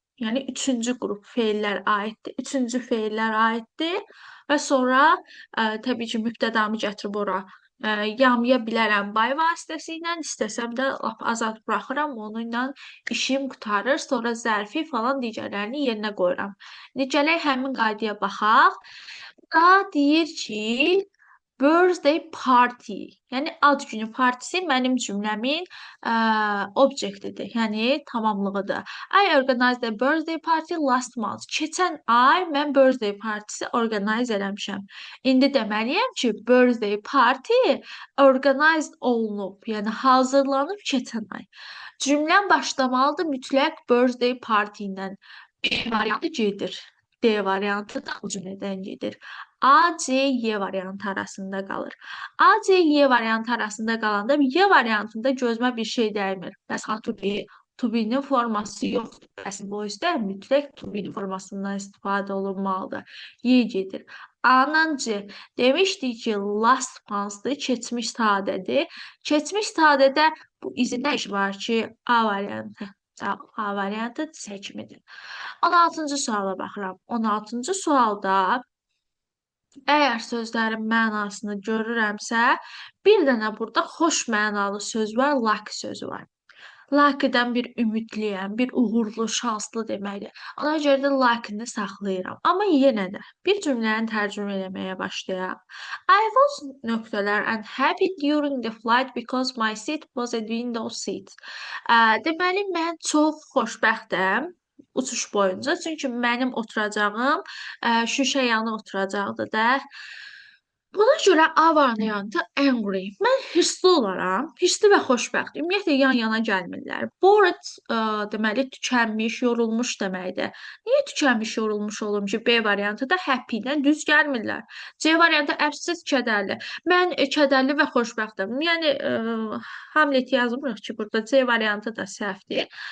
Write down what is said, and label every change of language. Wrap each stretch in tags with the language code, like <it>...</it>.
<az>Yəni üçüncü qrup feillər aiddir. Üçüncü feillər aiddir və sonra təbii ki, mübtədamı gətirib ora yamaya bilərəm by vasitəsilə, istəsəm də lap azad buraxıram, onunla işim qurtarır, sonra zərfi falan digərlərini yerinə qoyuram. İndi gələk həmin qaydaya baxaq. Da deyir ki, birthday party. Yəni ad günü partisi mənim cümləmin objektidir, yəni tamamlığıdır.</az> <en>I organized a birthday party last month.</en> <az>Keçən ay mən birthday partisi organize eləmişəm. İndi deməliyəm ki, birthday party organized olunub, yəni hazırlanıb keçən ay. Cümləm başlamalıdır mütləq birthday party ilə. B variantı gedir. D variantı da o cümlədən gedir. A, C, Y variantı arasında qalır. A, C, Y variantı arasında qalanda Y variantında gözümə bir şey dəymir. Bəs to be-nin forması yoxdur. Bəs voice-də mütləq to be formasından istifadə olunmalıdır. Y gedir. A-la C. Demişdik ki, last month-dır, keçmiş sadədir. Keçmiş sadədə bu izində iş var ki, A variantı. A variantı C kimidir. 16-cı suala baxıram. 16-cı sualda əgər sözlərin mənasını görürəmsə, bir dənə burada xoş mənalı söz var, lucky sözü var. Luckydən bir ümidliyəm, bir uğurlu, şanslı deməkdir. Ona görə də lucky-ni saxlayıram. Amma yenə də bir cümləni tərcümə eləməyə başlayaq.</az> <en>I was nöqtələr and happy during the flight because my seat was a window seat.</en> <az>Deməli, mən çox xoşbəxtəm uçuş boyunca. Çünki mənim oturacağım şüşə yanı oturacaqdı da. Buna görə A variantı angry. Mən hırslı olaram. Hırslı və xoşbəxt. Ümumiyyətlə yan-yana gəlmirlər. Bored deməli tükənmiş, yorulmuş deməkdir. Niyə tükənmiş, yorulmuş olum ki, B variantı da happy ilə düz gəlmirlər. C variantı əfsiz, kədərli. Mən kədərli və xoşbəxtəm. Yəni Hamlet yazmırıq ki, burada C variantı da səhvdir.</az>